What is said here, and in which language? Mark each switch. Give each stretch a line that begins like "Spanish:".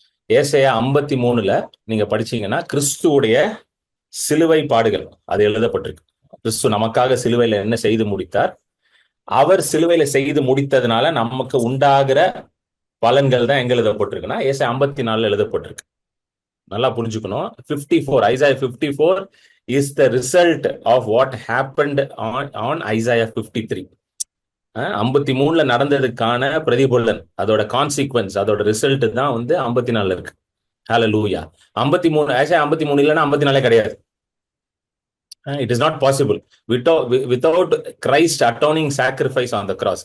Tamil: ஏசாயா 53 நீங்க படிச்சீங்கன்னா கிறிஸ்துவுடைய சிலுவை பாடுகள் அது எழுதப்பட்டிருக்கு. கிறிஸ்து நமக்காக சிலுவையில என்ன செய்து முடித்தார், அவர் சிலுவையில செய்து முடித்ததுனால நமக்கு உண்டாகிற பலன்கள் தான் எங்க எழுதப்பட்டிருக்குன்னா ஏசாயா 54 எழுதப்பட்டிருக்கு. நல்லா புரிஞ்சுக்கணும்.
English: 54, Isaiah 54 is the result of what happened on Isaiah 53.
Tamil: 53 நடந்ததுக்கான பிரதிபலன், அதோட கான்சிக்வன்ஸ், அதோட ரிசல்ட் தான் வந்து 54 இருக்கு. ஹல்லேலூயா. 53 ஏசாயா 53 இல்லைன்னா 54 கிடையாது.
English: It is not possible without Christ atoning sacrifice on the cross.